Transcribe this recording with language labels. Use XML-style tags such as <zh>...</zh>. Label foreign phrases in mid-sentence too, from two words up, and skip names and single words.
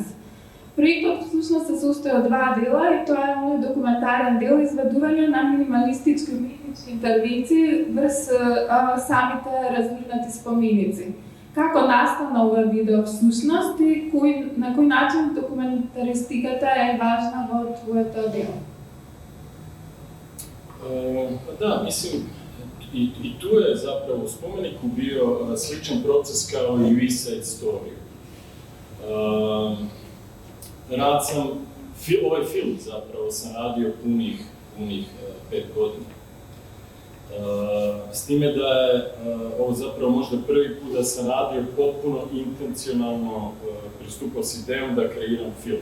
<mk>Проектот всушност се состои од два дела и тоа е оној документарен дел изведување на минималистички уметнички интервенции врз самите разгрнати споменици. Како настана ова видео всушност и на кој начин документаристиката е важна во твоето дело?</mk> <hr>Да, mislim, i tu je zapravo u spomeniku bio sličan proces kao i u East Side Story. Ovaj film zapravo sam radio punih 5 godina. S time da je ovo zapravo možda prvi put da sam radio potpuno intencionalno pristupao s idejom da kreiram film.</hr>